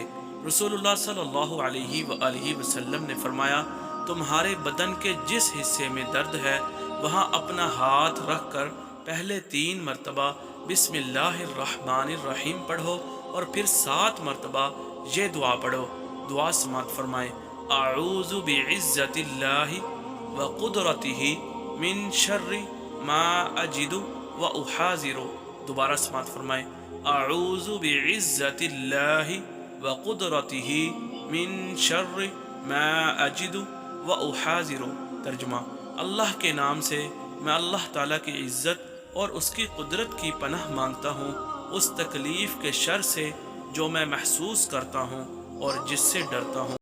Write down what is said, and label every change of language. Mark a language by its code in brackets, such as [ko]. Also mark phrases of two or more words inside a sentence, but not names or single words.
[hi] रसूलुल्लाह [ar] صلى الله عليه وسلم [hi] ने फरमाया, तुम्हारे बदन के जिस हिस्से में दर्द है वहाँ अपना हाथ रख कर पहले 3 मरतबा बिस्मिल्लाहिर्रहमानिर्रहीम पढ़ो और फिर 7 मरतबा ये दुआ पढ़ो। दुआ समात फरमाए, [ar] أعوذ بعزة الله وقدرته من شر ما أجد وأحاذر. [hi] दोबारा समात फरमाए, [ar] أعوذ بعزة الله وقدرته من شر ما أجد وأحاذر. [hi] तर्जुमा, अल्लाह के नाम से मैं अल्लाह ताला की इज़्ज़त और उसकी कुदरत की पनाह मांगता हूँ उस तकलीफ़ के शर से जो मैं महसूस करता हूँ और जिससे डरता हूँ।